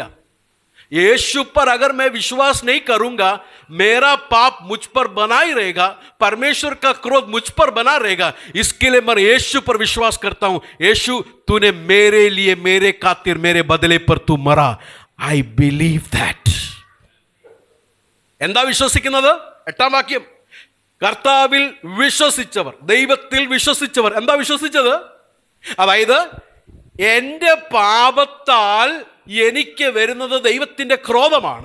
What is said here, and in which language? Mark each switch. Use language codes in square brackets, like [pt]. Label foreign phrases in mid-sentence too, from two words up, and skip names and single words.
[hi] यीशु पर अगर मैं विश्वास नहीं करूंगा, मेरा पाप मुझ पर बना ही रहेगा, परमेश्वर का क्रोध मुझ पर बना रहेगा. इसके लिए मैं यीशु पर विश्वास करता हूं. यीशु, तूने मेरे लिए, मेरे खातिर, मेरे बदले पर तू मरा. [en] I believe that. [ml] എന്താ വിശ്വസിക്കുന്നത്? 8-ാം വാക്യം, കർത്താവിൽ വിശ്വസിച്ചവർ, ദൈവത്തിൽ വിശ്വസിച്ചവർ. എന്താ വിശ്വസിച്ചത്? അതായത് എൻ്റെ പാപത്താൽ എനിക്ക് വരുന്നത് ദൈവത്തിൻ്റെ ക്രോധമാണ്.